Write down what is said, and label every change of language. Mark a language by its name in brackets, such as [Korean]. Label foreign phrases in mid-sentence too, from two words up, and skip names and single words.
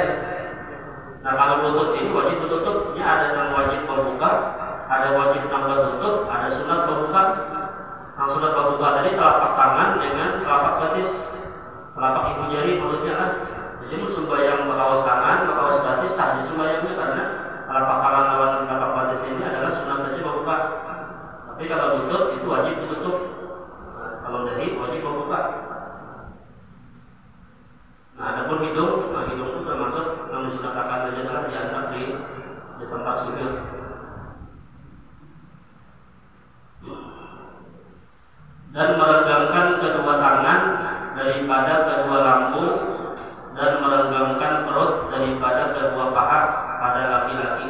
[Indonesian] Nah kalau lutut ini wajib tutupnya, ada yang wajib membuka, ada wajib nambah tutup, ada sunat membuka. Nah sunat membuka tadi telapak tangan dengan telapak batis, telapak ibu jari maksudnya lah. Jadi sembahyang berkaos tangan, berkaos batis sah sembahyangnya karena telapak tangan lawan telapak batis ini adalah sunat saja membuka. Tapi kalau lutut itu wajib ditutup. Kalau dahi wajib membuka. Nah, adapun hidung, hidung itu termasuk yang disunatkan saja adalah diangkat di tempat sujud. Dan meregangkan kedua tangan daripada kedua lambung dan meregangkan perut daripada kedua paha pada laki-laki.